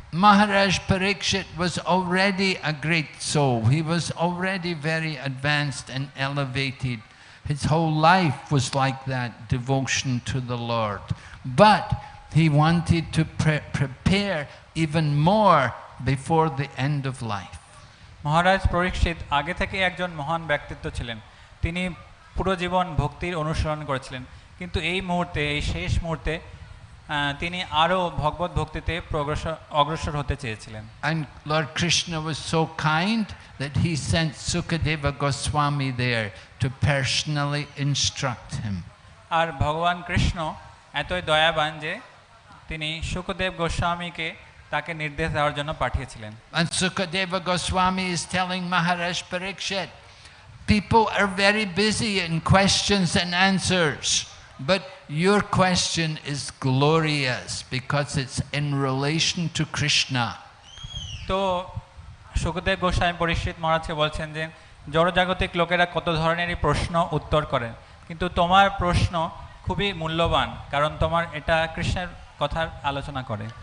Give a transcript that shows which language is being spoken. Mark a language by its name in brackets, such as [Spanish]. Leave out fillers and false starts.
[English] Maharaj Parikshit was already a great soul. He was already very advanced and elevated. His whole life was like that, devotion to the Lord. But he wanted to prepare even more before the end of life. [Bangla] মহারাজ পরীক্ষিত আগে থেকে একজন মহান ব্যক্তিত্ব ছিলেন, তিনি পুরো জীবন ভক্তির অনুসরণ করেছিলেন, কিন্তু এই মুহূর্তে এই শেষ মুহূর্তে তিনি আরো ভগবত ভক্তিতে অগ্রসর হতে চেয়েছিলেন। [English] And Lord Krishna was so kind that he sent Sukadeva Goswami there to personally instruct him. [Bangla] আর ভগবান কৃষ্ণ এতই দয়াবান যে তিনি সুখদেব গোস্বামীকে তাকে নির্দেশ দেওয়ার জন্য পাঠিয়েছিলেন। [English] And Sukadeva Goswami is telling Maharaj Parikshit, people are very busy in questions and answers, but your question is glorious because it's in relation to Krishna. [Bangla] তো সুখদেব গোস্বামী পরীক্ষিত মহারাজকে বলছেন যে জড়জাগতিক লোকেরা কত ধরনেরই প্রশ্ন উত্তর করেন, কিন্তু তোমার প্রশ্ন খুবই মূল্যবান কারণ তোমার এটা কৃষ্ণের কথার আলোচনা করে।